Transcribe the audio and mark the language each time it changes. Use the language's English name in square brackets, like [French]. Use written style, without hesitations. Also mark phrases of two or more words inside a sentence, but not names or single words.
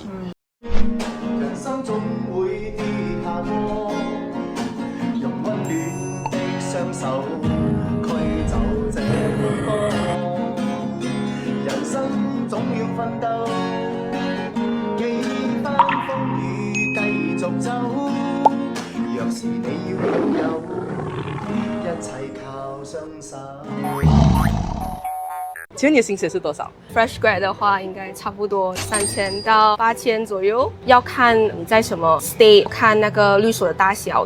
[Chinese] 人生總會跌下坡，用溫暖的雙手驅走這風波。人生總要奮鬥，幾番風雨繼續走。若是你要擁有，一切靠雙手。请问你的薪水是多少 [English] Fresh grad [Chinese] 的话，应该差不多3000到8000左右，要看你在什么 state， 看那个律所的大小。